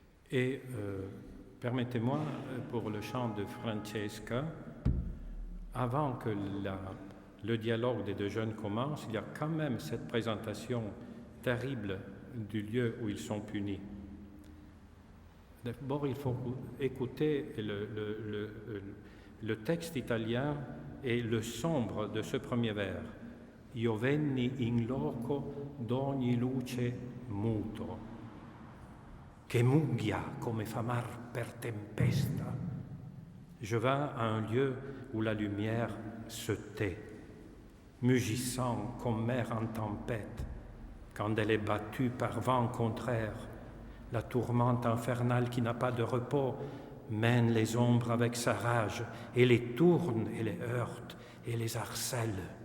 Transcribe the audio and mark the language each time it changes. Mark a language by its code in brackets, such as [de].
[fr] Et permettez-moi, pour le chant de Francesca, avant que le dialogue des 2 jeunes commence, il y a quand même cette présentation terrible du lieu où ils sont punis. D'abord, il faut écouter le texte italien et le sombre de ce premier vers. [it] Io venni in loco d'ogni luce muto, che mugghia come famar per tempesta. [fr] Je vins à un lieu où la lumière se tait, mugissant comme mer en tempête, quand elle est battue par vent contraire. La tourmente infernale qui n'a pas de repos mène les ombres avec sa rage et les tourne et les heurte et les harcèle.